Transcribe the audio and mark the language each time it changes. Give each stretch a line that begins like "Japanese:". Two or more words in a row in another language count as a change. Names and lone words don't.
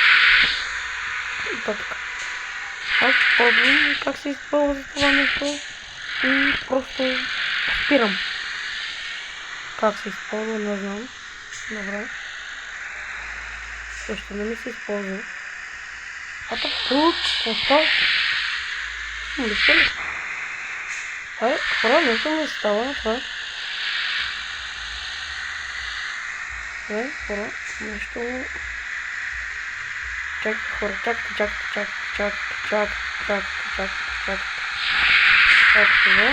Bulgarian: И така. Аз пробвам как се използва това нещо и просто спирам. Как се използва, не знам. Добре. Също не ми се използва.
Russian: А так тут,
Bulgarian: остава. Листа ли? Хора, нещо ми става това. Хора, нещо... Чакайте, хора, чакайте. Това.